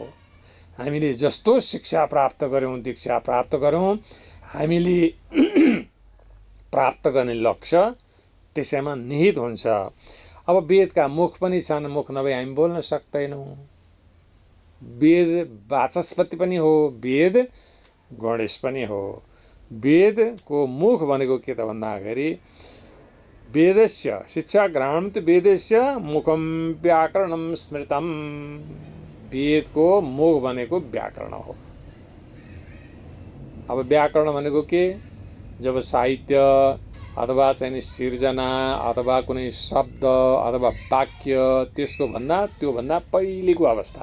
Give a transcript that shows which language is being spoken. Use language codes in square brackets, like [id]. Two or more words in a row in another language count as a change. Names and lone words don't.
[ne] हामीले जस्तो शिक्षा प्राप्त गऱ्यौँ, दीक्षा प्राप्त गऱ्यौँ, हामीले प्राप्त गर्ने लक्ष्य त्यसैमा निहित हुन्छ। अब वेदका मुख पनि छन्, मुख नभए हामी बोल्न सक्दैनौँ। वेद वाचस्पति पनि हो, वेद गणेश पनि हो। वेदको मुख भनेको के त भन्दाखेरि [sa] वेदस्य शिक्षा ग्रहणं तु वेदस्य मुखम व्याकरणं स्मृतम। [ne] वेदको मुख भनेको व्याकरण हो। अब व्याकरण भनेको के? जब साहित्य अथवा चाहिँ सिर्जना अथवा कुनै शब्द अथवा वाक्य त्योभन्दा पहिलेको अवस्था।